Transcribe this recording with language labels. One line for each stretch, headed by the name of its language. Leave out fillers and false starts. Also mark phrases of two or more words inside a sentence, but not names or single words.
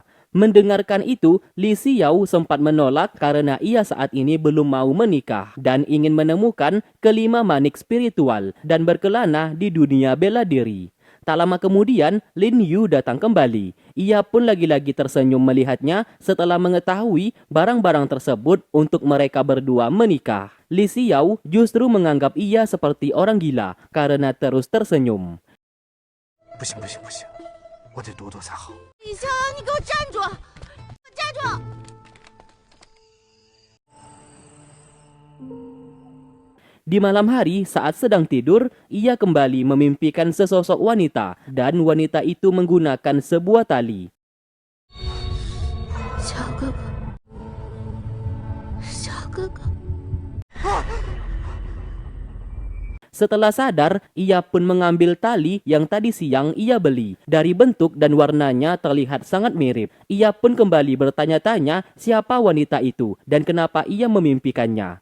Indonesian: Mendengarkan itu, Li Xiao sempat menolak karena ia saat ini belum mau menikah dan ingin menemukan kelima manik spiritual dan berkelana di dunia bela diri. Tak lama kemudian, Lin Yu datang kembali. Ia pun lagi-lagi tersenyum melihatnya setelah mengetahui barang-barang tersebut untuk mereka berdua menikah. Li Xiao justru menganggap ia seperti orang gila karena terus tersenyum.
Chinese: 不行不行不行，我得躲躲才好。李逍遥，你给我站住！站住！
Indonesian: Di malam hari saat sedang tidur, ia kembali memimpikan sesosok wanita dan wanita itu menggunakan sebuah tali.
Chinese: 小哥哥，小哥哥，
Indonesian: Setelah sadar, ia pun mengambil tali yang tadi siang ia beli. Dari bentuk dan warnanya terlihat sangat mirip. Ia pun kembali bertanya-tanya siapa wanita itu dan kenapa ia memimpikannya.